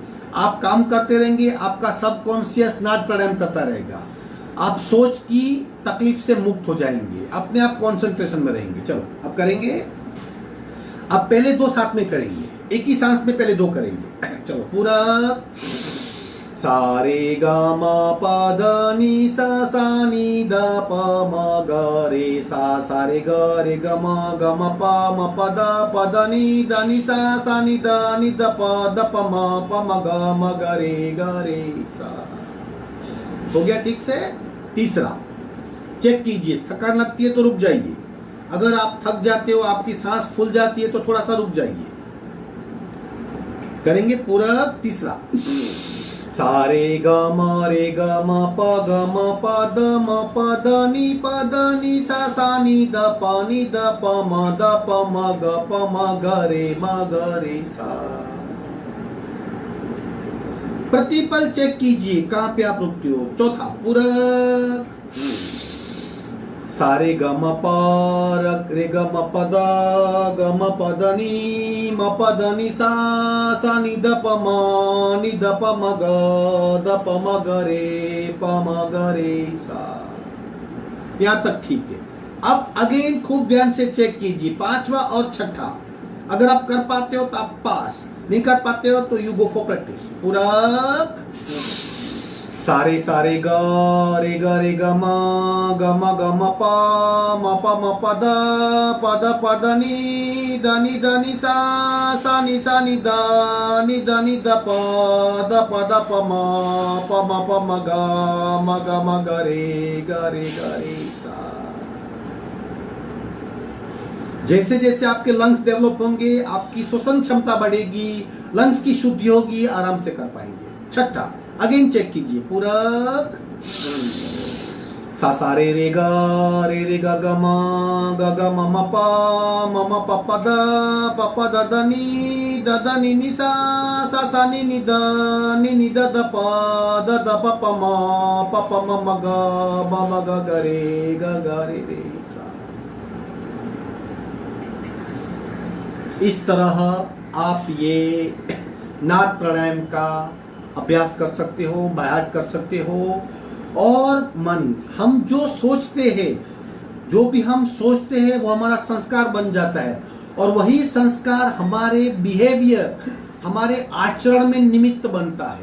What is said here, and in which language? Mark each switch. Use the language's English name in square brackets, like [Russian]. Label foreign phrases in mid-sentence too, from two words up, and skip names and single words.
[Hindi] आप काम करते रहेंगे, आपका सबकॉन्शियस नाद प्राणायाम करता रहेगा। आप सोच की तकलीफ से मुक्त हो जाएंगे, अपने आप कंसंट्रेशन में रहेंगे। चलो अब करेंगे। अब पहले 2 साथ में करेंगे, एक ही सांस में पहले 2 करेंगे। चलो पूरा सारे ग म प द नी सा सा नी द प म ग रे सा सा रे ग म प द नी सा सा नी द प म ग रे सा। हो गया ठीक से? तीसरा चेक कीजिए, थकान लगती है तो रुक जाइए। अगर आप थक जाते हो, आपकी सांस फूल जाती है तो थोड़ा सा रुक जाइए। करेंगे पूरा तीसरा सारे ग म प द नी सा सा नी द प म ग ग रे सा। प्रतिपल चेक कीजिए कहां पे आप रुकते हो। चौथा पूरक सारे ग म प रे ग म प द द नी नी सा सा नी द प म ग रे सा। यहाँ तक ठीक है। अब अगेन खूब ध्यान से चेक कीजिए, 5वां और 6ठा। अगर आप कर पाते हो तो आप पास, नहीं कर पाते हो तो [English] you go for practice. [Hindi] पूरक सारे सारे ग ग म प म प द नी नी सा सा नी द द प प म ग रे सा। जैसे जैसे आपके लंग्स डेवलप होंगे, आपकी श्वसन क्षमता बढ़ेगी, लंग्स की शुद्धि होगी, आराम से कर पाएंगे। 6ठा अगेन चेक कीजिए। पूरक सा सा रे ग ग म प प द नी नी सा सा सा नी द द प प म ग रे सा। इस तरह आप ये नाद प्राणायाम का अभ्यास कर सकते हो, बायाट कर सकते हो। और मन, हम जो सोचते हैं, जो भी हम सोचते हैं वो हमारा संस्कार बन जाता है, और वही संस्कार हमारे बिहेवियर, हमारे आचरण में निमित्त बनता है।